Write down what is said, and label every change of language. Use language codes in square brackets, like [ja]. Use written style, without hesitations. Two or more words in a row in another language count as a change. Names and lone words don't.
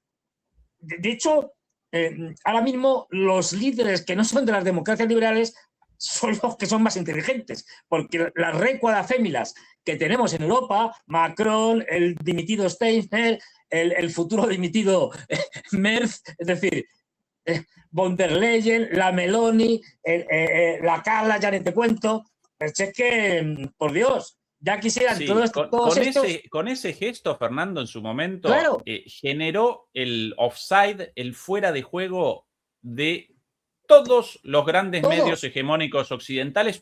[es] De hecho, ahora mismo los líderes que no son de las democracias liberales son los que son más inteligentes, porque las recuadafémilas que tenemos en Europa, Macron, el dimitido Steiner, el futuro dimitido Merz, es decir, von der Leyen, la Meloni, la Carla, ya ni te cuento, es que, por Dios, ya quisieran sí, todos estos... con ese gesto, Fernando, en su momento, claro, generó el offside, el fuera de juego de todos los grandes medios hegemónicos occidentales,